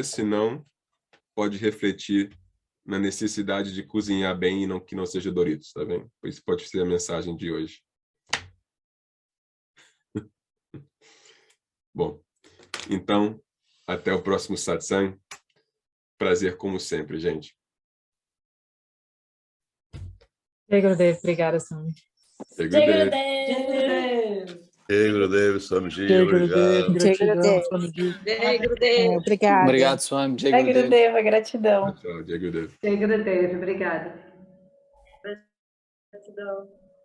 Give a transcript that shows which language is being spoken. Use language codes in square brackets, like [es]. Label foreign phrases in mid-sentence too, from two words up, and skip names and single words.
[pt] Se não, pode refletir na necessidade de cozinhar bem e não que não seja Doritos, tá vendo? Isso pode ser a mensagem de hoje. Bom, então, até o próximo satsang. Prazer como sempre, gente. [hi] Jai Gurudev, obrigada, Swami. [pt] Jai Jai Gurudev. Gurudev. [hi] Jai Gurudev, Swamiji, Jai Gurudev, [pt] obrigado. Jai gratidão, Gurudev. Swamiji. [hi] Jai Gurudev. [pt] Obrigada. Obrigado, Swami. Jai Jai Gurudev. Gurudev, gratidão. Tchau, [hi] Jai Gurudev. Jai Gurudev, [pt] obrigada. Gratidão.